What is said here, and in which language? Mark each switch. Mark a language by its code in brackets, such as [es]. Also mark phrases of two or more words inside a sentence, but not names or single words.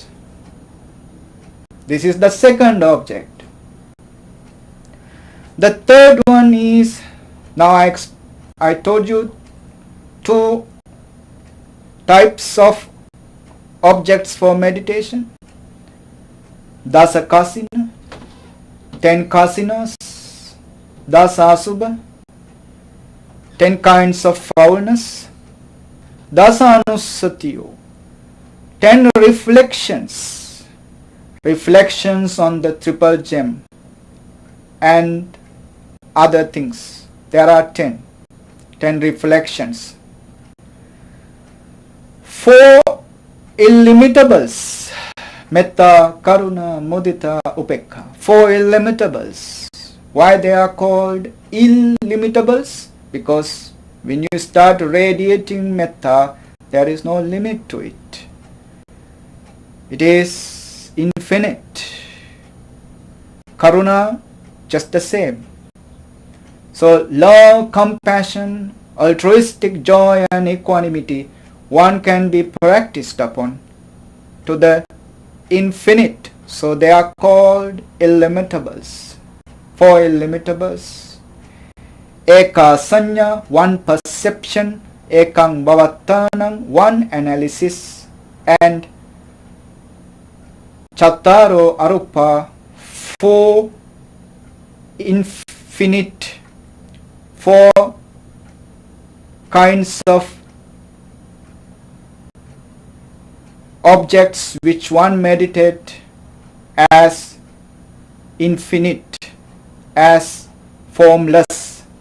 [en] This is the second object. The third one is, now I told you two types of objects for meditation. [pi] Dasa kasina, [en] 10 kasinas, [pi] dasa asubha, [en] 10 kinds of foulness, [pi] dasa anusatiyo, [en] 10 reflections on the triple gem and other things. There are 10 reflections. 4 illimitables, [pi] metta, karuna, mudita, upekha. [en] 4 illimitables. Why they are called illimitables? Because when you start radiating metta, there is no limit to it. It is infinite. Karuna, just the same. So love, compassion, altruistic joy and equanimity, one can be practiced upon to the infinite. So they are called illimitables. 4 illimitables. [pi] Eka sanya, [en] 1 perception. [pi] Ekang bhavattanam, [en] 1 analysis. And [pi] chattaro arupa, [en] 4 infinite, 4 kinds of objects which one meditate as infinite, as formless.